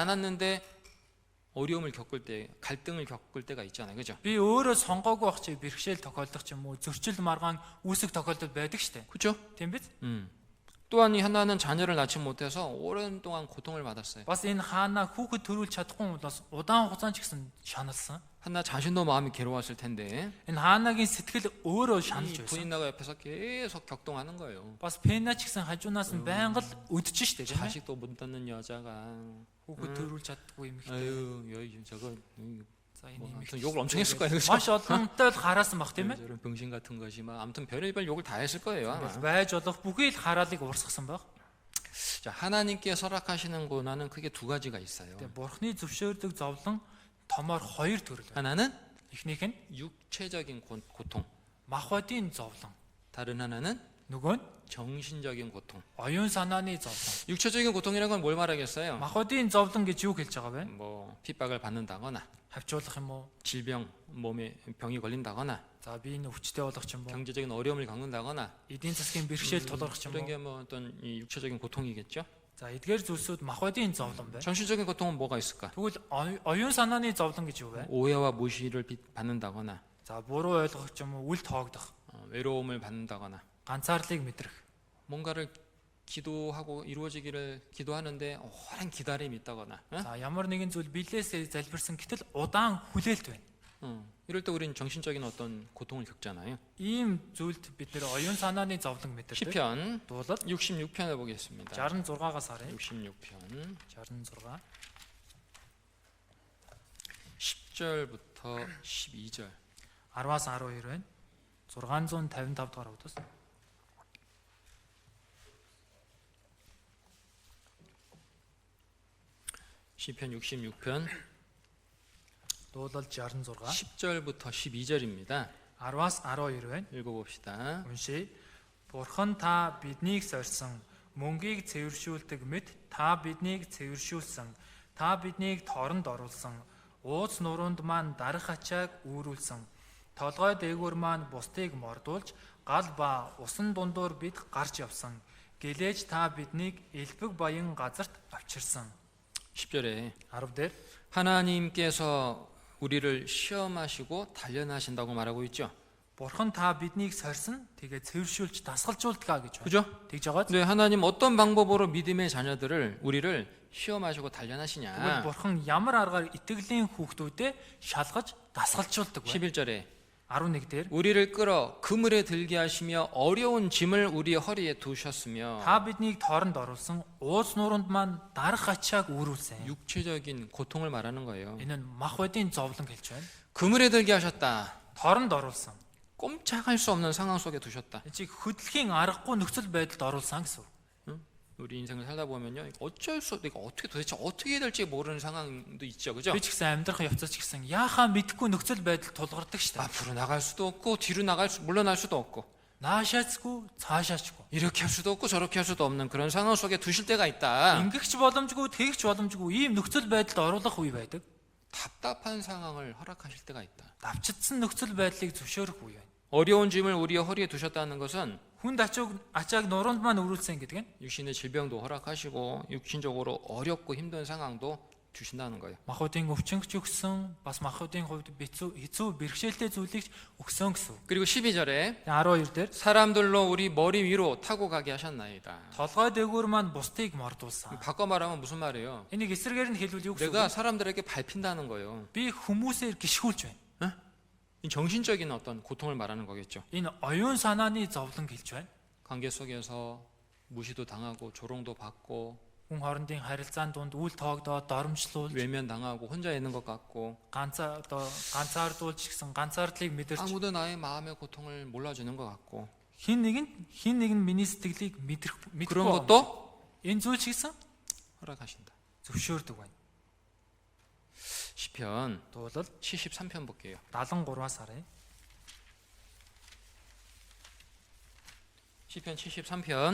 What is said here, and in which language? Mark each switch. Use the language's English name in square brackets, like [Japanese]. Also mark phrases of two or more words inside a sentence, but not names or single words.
[Korean] 내가 굳이 선택하지 않았는데 어려움을 겪을 때, 갈등을 겪을 때가 있잖아요. 그죠? [Mongolian] Би өөрөө сонгоогүй байх чи бэрхшээл тохиолдох ч юм уу, зөрчил маргаан үүсэх тохиолдол байдаг штэ. [Korean] 그죠? [Mongolian] Тийм биз? [Korean] 또한 이 하나는 자녀를 낳지 못해서 오랜 동안 고통을 받았어요. [Mongolian] Бас энэ хаана хүүхэд төрүүлж чадахгүй бол удаан хугацаанд ч гэсэн шаналсан. [Korean] 하나 자신도 마음이 괴로웠을 텐데 [Mongolian] Энэ хаанагийн сэтгэл өөрөө [Korean] 이 [Mongolian] шаналж байсан. [Korean] 부인나가 옆에서 계속 격동하는 거예요. [Mongolian] Бас Пена ч гэсэн хажуунаас нь байнга л өдөж штэ. тийм ээ? [Korean] 자식도 못 낳는 여자가 [Mongolian] Хүүхэд төрүүлж чаддаггүй юм ихтэй. [Korean] 아유, 저거 [Mongolian] За энэ [Korean] 뭐 [Mongolian] юм [Korean] 아무튼 욕을 엄청 했을 거예요. 그죠? [Mongolian] маш олонтой л хараасан баг тийм ээ? [Korean] 저런 병신 같은 것이 막 아무튼 별의별 욕을 다 했을 거예요. 아마. [Mongolian] Байж болох бүхий л хараалыг уурсгасан баг. [Korean] 자, 하나님께 설악하시는 고난은 크게 두 가지가 있어요. [Mongolian] Тэгээ бурхны зөвшөөрдөг зовлон томоор хоёр төрөл байна. [Korean] 하나는 [Mongolian] Эхнийх нь [Korean] 육체적인 고통, [Mongolian] махбодийн зовлон. [Korean] 다른 하나는 [Mongolian] Нөгөө нь [Korean] 정신적인 고통. [Mongolian] оюун санааны зовлон. [Korean] 육체적인 고통이라는 건 뭘 말하겠어요? [Mongolian] Махбодийн зовлон гэж юу хэлж байгаа вэ? [Korean] 뭐 핍박을 받는다거나 [Mongolian] Хавчуулах юм уу? [Korean] 질병, 몸에 병이 걸린다거나 [Mongolian] За би энэ өвчтэй болох ч юм уу? [Korean] 경제적인 어려움을 겪는다거나 [Mongolian] Эдийн засгийн бэрхшээл тулгарх ч юм [Korean] 이런 [Mongolian] уу? [Korean] 게 뭐 어떤 이 육체적인 고통이겠죠. [Mongolian] За эдгээр зүйлсүүд махбодийн зовлон байна. [Korean] 정신적인 고통은 뭐가 있을까? [Mongolian] Тэгвэл оюун санааны зовлон гэж юу вэ? [Korean] 오해와 무시를 받는다거나 [Mongolian] За буруу ойлгох ч юм уу? Үл тоогдох, [Korean] 외로움을 받는다거나 [Mongolian] ганцаарлыг мэдрэх. [Korean] 뭔가를 기도하고 이루어지기를 기도하는데 오랜 기다림이 있다거나 [Mongolian] За ямар нэгэн зүйл билээсээ залбирсан гэтэл удаан хүлээлт байна. [Korean] 이럴 때 우리는 정신적인 어떤 고통을 겪잖아요. [Mongolian] Ийм зүйлд бид нэр оюун санааны зовлон мэдэрдэг. [Korean] 시편 [Mongolian] Дуулал [Korean] 66편을 보겠습니다. [Mongolian] 66-аас харъя. [Korean] 66편 [Mongolian] 66. [Korean] 10절부터 12절. [Mongolian] 10-аас 12 байна. 655 дугаар үгдээс. [Korean] 시편 66편 [Mongolian] Дуулал 66. [Korean] 10절부터 12절입니다. [Mongolian] 10-аас 12 байна. [Korean] 읽어봅시다. [Mongolian] Уншия. Бурхан та биднийг сорьсон, мөнгийг цэвэршүүлдэг мэт та биднийг цэвэршүүлсэн. Та биднийг торонд оруулсан. Ууц нуруунд маань дарах ачааг үүрүүлсэн. Толгой дээгүүр маань бусдыг мордуулж, гал ба усан дундуур бид гарч явсан. Гэлээж та биднийг элбэг баян газарт авчирсан. [Korean] 10절에 [Mongolian] 10 дээр [Korean] 하나님께서 우리를 시험하시고 단련하신다고 말하고 있죠. [Mongolian] Бурхан та биднийг сорьсон, тэгээ цэвэршүүлж дасгалжуулдаг гэж байна. [Korean] 그죠? [Mongolian] Тэгж байгаа. [Korean] 네, 하나님 어떤 방법으로 믿음의 자녀들을 우리를 시험하시고 [Mongolian] Тэгвэл [Korean] 단련하시냐. [Mongolian] Бурхан ямар аргаар итгэлийн хүүхдүүдэд шалгаж дасгалжуулдаг вэ? [Korean] 11절에 [Mongolian] 11 дээр [Korean] 우리를 끌어 그물에 들게 하시며 어려운 짐을 우리의 허리에 두셨으며 [Mongolian] та биднийг торонд оруулсан, ууц нуруунд маань дарах ачааг үүрүүлсэн. [Korean] 육체적인 고통을 말하는 거예요. [Mongolian] Энэ нь махбодийн зовлон хэлж байна. [Korean] 그물에 들게 하셨다. [Mongolian] Торонд оруулсан. [Korean] 꼼짝할 수 없는 상황 속에 두셨다. [Mongolian] Энэ чи хөдөлхийн аргагүй нөхцөл байдалд оруулсан гэсэн. [Korean] 우리 인생을 살다 보면요, 어쩔 수 내가 어떻게 도대체 어떻게 해야 될지 모르는 상황도 있죠, 그죠? [Mongolian] Би ч гэсэн амьдрах явцад ч гэсэн яахаа мэдэхгүй нөхцөл байдал тулгардаг шүү дээ. [Korean] 앞으로 나갈 수도 없고 뒤로 물러날 수도 없고 [Mongolian] Наашаацгүй, цаашаачгүй. [Korean] 이렇게 할 수도 없고 저렇게 할 수도 없는 그런 상황 속에 두실 때가 있다. [Mongolian] Ингэгч боломжгүй, тэгэгч боломжгүй ийм нөхцөл байдалд оруулах үе байдаг. [Korean] 답답한 상황을 허락하실 때가 있다. [Mongolian] Давчдсан нөхцөл байдлыг зөвшөөрөх үе байна. [Korean] 어려운 짐을 우리의 허리에 두셨다는 것은 [Mongolian] Хүнд ачааг нуруунд маань өрүүлсэн гэдэг нь [Korean] 육신의 질병도 허락하시고 육신적으로 어렵고 힘든 상황도 주신다는 거예요. [Mongolian] махбодийн өвчнөгч өгсөн, бас махбодийн хувьд хэцүү бэрхшээлтэй зүйлийг өгсөн гэсэн. [Korean] 그리고 12절에 [Mongolian] 12 дээр [Korean] 사람들로 우리 머리 위로 타고 가게 하셨나이다. [Mongolian] толгой дээгүүр маань бусдыг мордуулсан. [Korean] 바꿔 말하면 무슨 말이에요? [Mongolian] Энийг эсрэгээр нь хэлвэл юу гэсэн [Korean] 내가 [Mongolian] үг? [Korean] 사람들에게 밟힌다는 거예요. [Mongolian] Би хүмүүсээр гიშгүүлж байна. [Korean] 이 정신적인 어떤 고통을 말하는 거겠죠. [Mongolian] Энэ оюун санааны зовлон гэлж байна. [Korean] 관계 속에서 무시도 당하고 조롱도 받고 [Mongolian] Хүн хоорондын харилцаанд дунд үл тоогдоод доромжлуулж [Korean] 외면당하고 혼자 있는 것 같고 [Mongolian] ганцаардуулж гисэн ганцаардлыг мэдэрч [Korean] 아무도 나의 마음의 고통을 몰라주는 것 같고 [Mongolian] хин нэг нь миний сэтгэлийг [Korean] 그런 [Mongolian] мэдрэхгүй. [Korean] 것도 [Mongolian] Энэ зүйл ч гэсэн [Korean] 허락하신다. [Mongolian] зөвшөөрдөг байна. [Korean] 시편 [Mongolian] Дуулал [Korean] 73편 볼게요. [Mongolian] 73-аас харъя. [Korean] 시편 73편